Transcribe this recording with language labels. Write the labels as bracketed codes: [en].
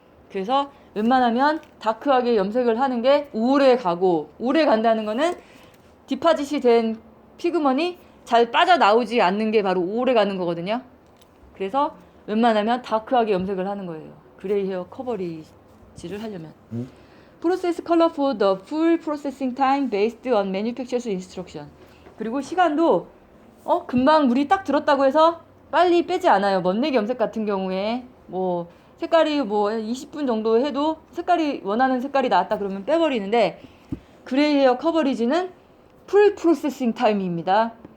[ko] 그래서 웬만하면 다크하게 염색을 하는 게 오래 가고, 오래 간다는 거는 디파짓이 된 피그먼이 잘 빠져나오지 않는 게 바로 오래 가는 거거든요. 그래서 웬만하면 다크하게 염색을 하는 거예요. 그레이 헤어 커버리지를 하려면. [en] Process color for the full processing time based on manufacturer's instruction. [ko] 그리고 시간도 금방 물이 딱 들었다고 해서 빨리 빼지 않아요. 먼내기 염색 같은 경우에 뭐 색깔이 뭐 20분 정도 해도 색깔이, 원하는 색깔이 나왔다 그러면 빼버리는데, 그레이 헤어 커버리지는 풀 프로세싱 타임입니다.